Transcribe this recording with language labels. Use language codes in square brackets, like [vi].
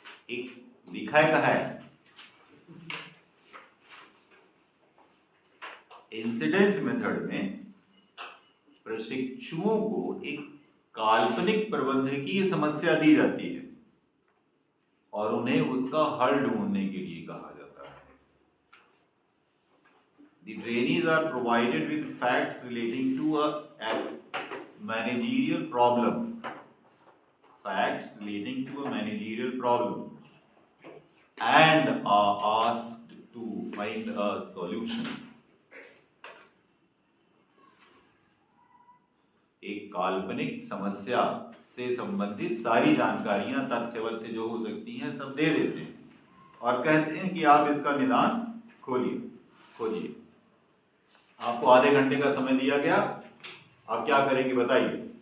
[hi] एक लिखा है इंसिडेंस मेथड में प्रशिक्षुओं को एक काल्पनिक प्रबंधकीय समस्या दी जाती है और उन्हें उसका हल ढूंढने के लिए कहा जाता है। [en] The trainees are provided with facts relating to a managerial problem. Facts relating to a managerial problem and are asked to find a solution. [hi] एक काल्पनिक समस्या से संबंधित सारी जानकारियां, तथ्य वथ्य जो हो सकती हैं सब दे देते हैं और कहते हैं कि आप इसका निदान खोजिए। आपको आधे घंटे का समय दिया गया, आप क्या करेंगे बताइए।